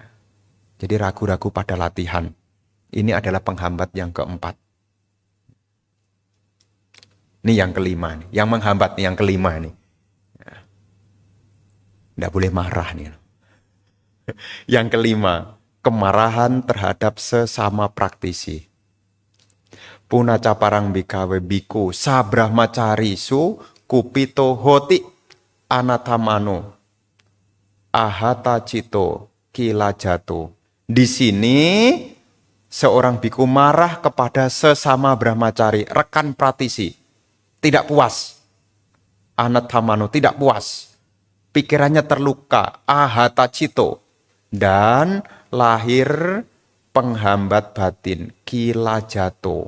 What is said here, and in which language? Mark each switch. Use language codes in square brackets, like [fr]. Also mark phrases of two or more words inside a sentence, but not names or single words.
[id] Jadi ragu-ragu pada latihan. Ini adalah penghambat yang keempat. Ini yang kelima. Nih. Yang menghambat nih, yang kelima nih. Ya. Nggak boleh marah nih. Yang kelima, kemarahan terhadap sesama praktisi. [pi] Punaca parang bikawe biku sabrahmacarisu kupito hoti anatamano ahata cito kilajato. [id] Di sini seorang biku marah kepada sesama brahmacari, rekan praktisi, tidak puas. Anatamano, tidak puas. Pikirannya terluka, [pi] ahata cito, [id] dan lahir penghambat batin, kilajato.